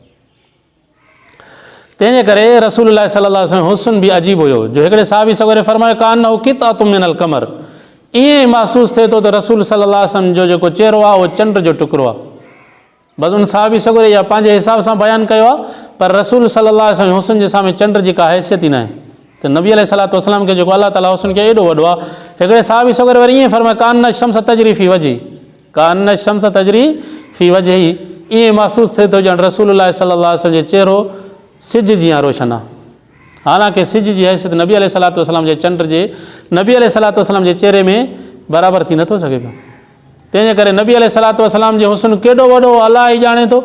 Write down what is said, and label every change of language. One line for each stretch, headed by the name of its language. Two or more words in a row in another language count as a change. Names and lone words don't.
Sindhi: तंहिंजे करे रसूलुल्लाह
Arabic: صلى الله عليه وسلم
Sindhi: हुस्न बि अजीब हुयो, जो हिकिड़े साहबी सगोरे फरमायो
Arabic: كأنه قطعة من القمر,
Sindhi: ईअं महसूसु थिए थो त रसूल
Arabic: صلى الله عليه وسلم
Sindhi: जो जेको चेहरो आहे उहो चंड जो टुकड़ो आहे। बसि उन साहबी सगोरे या पंहिंजे हिसाब सां बयानु कयो आहे, पर रसूल
Arabic: صلى الله عليه وسلم
Sindhi: हुस्न जे साम्हूं चंड जी का हैसियत ई न आहे। त नबी
Arabic: عليه الصلاة والسلام
Sindhi: खे जेको अलाह ताला हुस्न खे एॾो वॾो आहे, हिकिड़े साहबी सगोरे वरी ईअं फरमायो
Arabic: كأن الشمس تجري في وجهه, كأن الشمس تجري في وجهه,
Sindhi: ईअं महसूसु थिए थो ॼण रसूलुल्लाह
Arabic: صلى الله عليه وسلم
Sindhi: जे चेहरो सिज जीअं रोशन आहे। हालांकि सिज जी हैसियत नबी
Arabic: عليه الصلاة والسلام
Sindhi: जे चंड जे नबी
Arabic: عليه الصلاة والسلام
Sindhi: जे चेहरे में बराबरि थी नथो सघे पियो। तंहिंजे करे नबी
Arabic: عليه الصلاة والسلام
Sindhi: जो हुस्न केॾो वॾो अलाह ई ॼाणे थो।